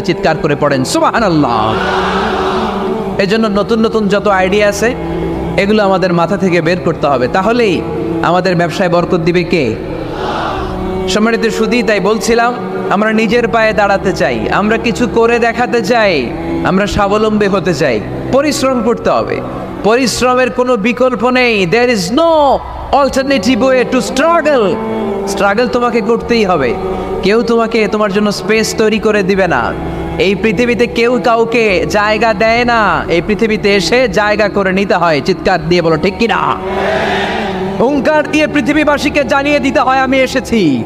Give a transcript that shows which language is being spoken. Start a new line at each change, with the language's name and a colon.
Bangla: চিৎকার করে পড়েন সুবহানাল্লাহ। এজন্য নতুন নতুন যত আইডিয়া আছে এগুলো আমাদের মাথা থেকে বের করতে হবে, তাহলেই আমাদের ব্যবসায় বরকত দিবে কে? সম্মানিত সুধী, তাই বলছিলাম আমরা নিজের পায়ে দাঁড়াতে চাই, আমরা কিছু করে দেখাতে চাই, আমরা স্বাবলম্বী হতে চাই, পরিশ্রম করতে হবে। পরিশ্রমের কোনো বিকল্প নেই।
English: there is no alternative way to struggle.
Bangla: Struggle তোমাকে করতেই হবে, কেউ তোমার জন্য স্পেস তৈরি করে দিবে না। এই পৃথিবীতে কেউ কাউকে জায়গা দেয় না, এই পৃথিবীতে এসে জায়গা করে নিতে হয়। চিৎকার দিয়ে বলো ঠিক কিনা? হুঙ্কার দিয়ে পৃথিবীবাসীকে জানিয়ে দিতে হয় আমি এসেছি।